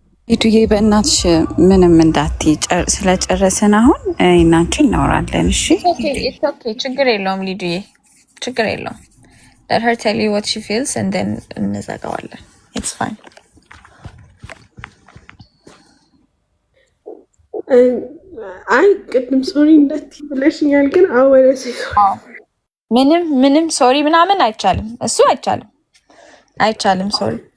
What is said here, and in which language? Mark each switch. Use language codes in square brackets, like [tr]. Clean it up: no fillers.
[am] ሊዱዬ በእናትሽ ምንም እንዳትይ፣ ስለጨረስን አሁን እናንቺ እናወራለን። እሺ [en] it's okay [am] ችግር የለውም ሊዱዬ፣ ችግር የለውም። [en] let her tell you what she feels and then [am] እንዘጋዋለን። [en] it's fine. [am] አይ ቅድም ሶሪ እንዳትይ ብለሽኛል፣ ግን አወለሴ ምንም ሶሪ ምናምን አይቻልም። እሱ አይቻልም ሶሪ።